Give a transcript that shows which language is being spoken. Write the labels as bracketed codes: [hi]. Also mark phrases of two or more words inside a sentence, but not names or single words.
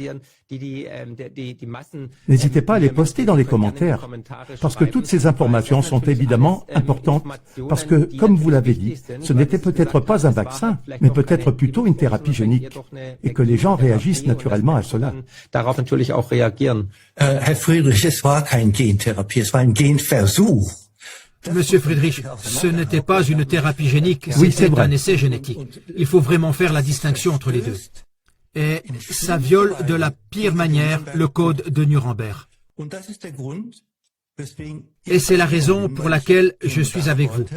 [fr] N'hésitez pas à les poster dans les commentaires, parce que toutes ces informations sont évidemment importantes, parce que, comme vous l'avez dit, ce n'était peut-être pas un vaccin, mais peut-être plutôt une thérapie génique, et que les gens réagissent naturellement à cela. [de] Herr Friedrich, es war keine Gentherapie, es war ein Genversuch. [fr] Monsieur Friedrich, ce n'était pas une thérapie génique, c'était un essai génétique. Il faut vraiment faire la distinction entre les deux. Et ça viole de la pire manière le code de Nuremberg. Et c'est la raison pour laquelle je suis avec vous.